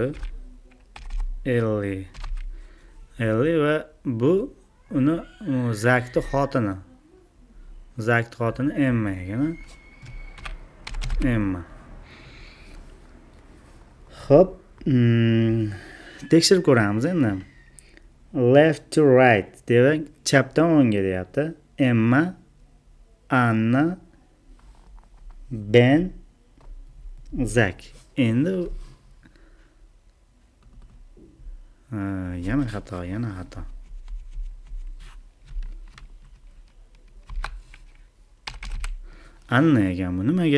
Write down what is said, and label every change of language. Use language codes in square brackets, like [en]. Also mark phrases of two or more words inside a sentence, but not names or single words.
[uz] Ellie va bu uni Zakni xotini. Zakni xotini Emma ekan. Emma. Hop, tekshirib ko'ramiz endi. [en] Left to right [uz] demak, chapdan o'ngga deyapti. Emma, Anna, Ben, Zach. Endi yana xato. Anna ekan bu nimaga?